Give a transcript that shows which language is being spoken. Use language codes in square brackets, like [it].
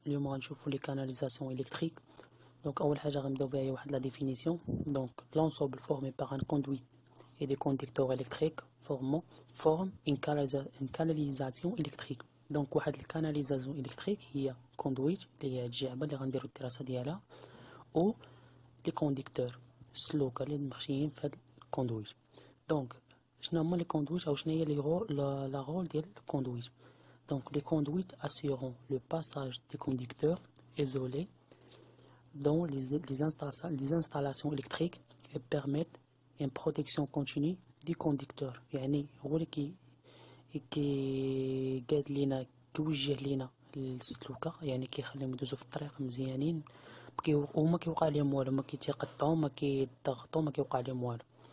[ar] اليوم غنشوفوا [fr] لي كاناليزاسيون الكتريك. [ar] دونك اول حاجه غنبداو بها هي واحد [fr] لا ديفينيسيون. دونك l'ensemble formé par un conduit et des conducteurs électriques forme une canalisation électrique. [ar] دونك واحد الكاناليزاسيون الكتريك هي كوندويت اللي هي الجعبه اللي غنديروا الدراسه ديالها، او [fr] لي كونديكتور [ar] السلوكه اللي ماشيين في هاد الكوندويت. دونك شنو هما لي كوندويت او شنو هي لا رول ديال الكوندويت؟ [fr] Donc, les conduites assureront le passage des conducteurs isolés dans les installations électriques et permettent une protection continue du conducteur. [ar] يعني هو اللي قاد لينا كيوجه لينا السلوكة، يعني كيخليهم يدوزو في الطريق مزيانين وما كيوقع لهم والو، ما كيتيقطعو، ما كيضغطو، ما كيوقع لهم والو.